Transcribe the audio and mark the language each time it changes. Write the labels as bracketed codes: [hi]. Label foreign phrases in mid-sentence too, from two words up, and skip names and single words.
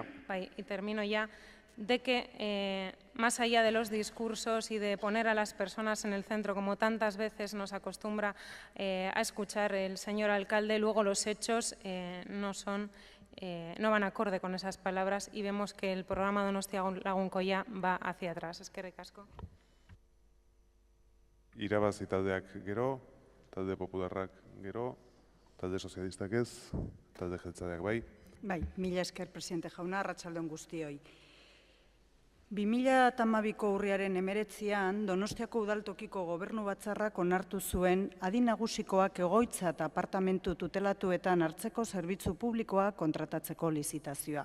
[es] y termino ya, de que más allá de los discursos y de poner a las personas en el centro, como tantas veces nos acostumbra a escuchar el señor alcalde, luego los hechos no van acorde con esas palabras y vemos que el programa Donostia Lagunkoia va hacia atrás. [eu] Eskerrik asko. Irabazi taldeak gero, talde popularrak gero, talde sozialistak ez, talde jeltzaleak bai. Bai, mila esker, presidente jauna, arratsalde on guztioi. 2012ko urriaren 19an, Donostiako udaltokiko gobernu batzarrak onartu zuen adin nagusikoak egoitza eta apartamentu tutelatuetan hartzeko zerbitzu publikoa kontratatzeko lizitazioa.